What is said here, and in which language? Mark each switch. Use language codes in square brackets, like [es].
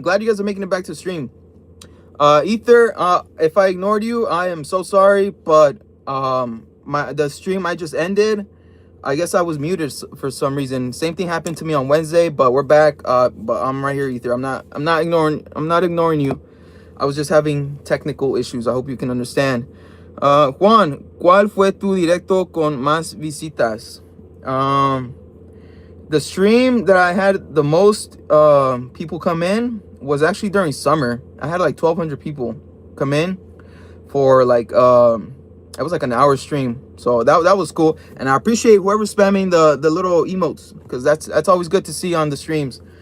[en] Glad you guys are making it back to the stream. Ether, if I ignored you, I am so sorry, but the stream I just ended, I guess I was muted for some reason. Same thing happened to me on Wednesday, but we're back. But I'm right here, Ether. I'm not ignoring you. I was just having technical issues. I hope you can understand. [es] Juan, ¿cuál fue tu directo con más visitas? [en] The stream that I had the most people come in was actually during summer. I had like 1,200 people come in for like it was like an hour stream. So that was cool, and I appreciate whoever's spamming the little emotes, because that's always good to see on the streams.